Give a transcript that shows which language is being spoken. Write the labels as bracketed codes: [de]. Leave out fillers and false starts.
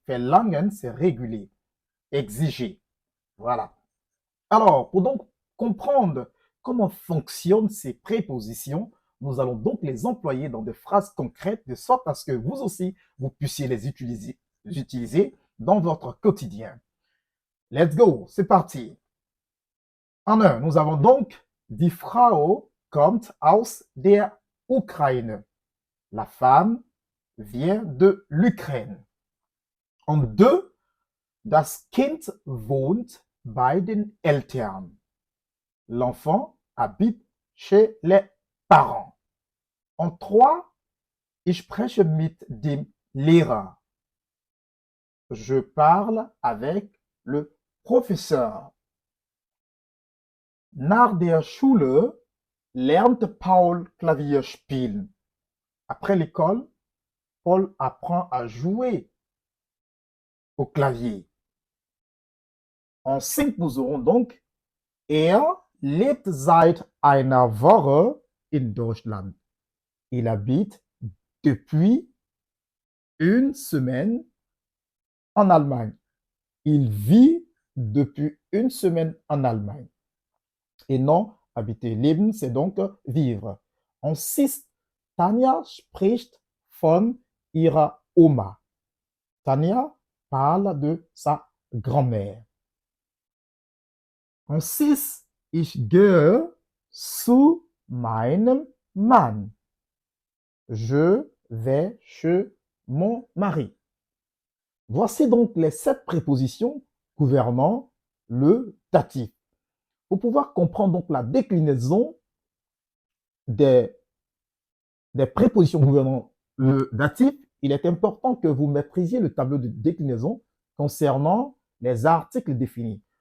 [fr] Verlangen, c'est réguler, exiger. Voilà. Alors, pour donc comprendre comment fonctionnent ces prépositions, nous allons donc les employer dans des phrases concrètes de sorte à ce que vous aussi, vous puissiez les utiliser dans votre quotidien. [en] Let's go, [fr] c'est parti. En un, nous avons donc [de] Die Frau kommt aus der Ukraine. [fr] La femme vient de l'Ukraine. En deux, [de] das Kind wohnt bei den Eltern. [fr] L'enfant habite chez les parents. En trois, [de] ich spreche mit dem Lehrer. [fr] Je parle avec le professeur. [de] Nach der Schule lernt Paul Klavier spielen. [fr] Après l'école, Paul apprend à jouer au clavier. En 5, nous aurons donc [de] lebt seit einer Woche in Deutschland. [fr] Il habite depuis une semaine en Allemagne. Il vit depuis une semaine en Allemagne. Et non, habiter, leben, c'est donc vivre. En 6, [de] Tanja spricht von ihrer Oma. [fr] Tanja parle de sa grand-mère. En 6, [de] ich gehe zu meinem Mann. [fr] Je vais chez mon mari. Voici donc les 7 prépositions gouvernant le datif. Pour pouvoir comprendre donc la déclinaison des prépositions gouvernant le datif, il est important que vous maîtrisiez le tableau de déclinaison concernant les articles définis.